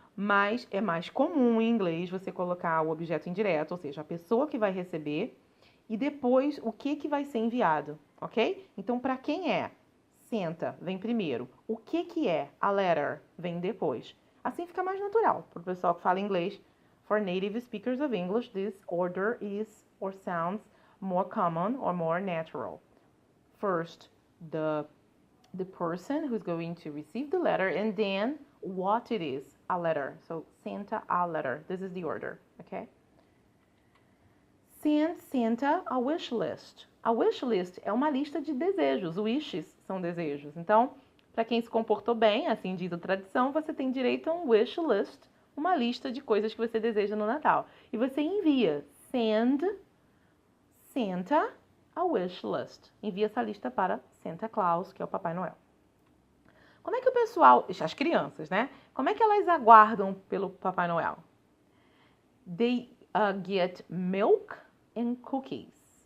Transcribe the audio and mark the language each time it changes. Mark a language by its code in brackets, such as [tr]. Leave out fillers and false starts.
[pt] Mas é mais comum em inglês você colocar o objeto indireto, ou seja, a pessoa que vai receber e depois o que vai ser enviado, ok? Então, para quem é? Santa vem primeiro. O que é? A letter vem depois. Assim fica mais natural para o pessoal que fala inglês. [en] For native speakers of English, this order is or sounds more common or more natural. First, the person who's going to receive the letter, and then what it is, a letter. So, Santa a letter. This is the order, okay? Send Santa a wish list. [pt] A wish list é uma lista de desejos. Wishes são desejos. Então, para quem se comportou bem, assim diz a tradição, você tem direito a um wish list, uma lista de coisas que você deseja no Natal. E você envia [en] Send Santa a wish list. [pt] Envia essa lista para Santa Claus, que é o Papai Noel. Como é que o pessoal, as crianças, né? Como é que elas aguardam pelo Papai Noel? [en] They get milk and cookies.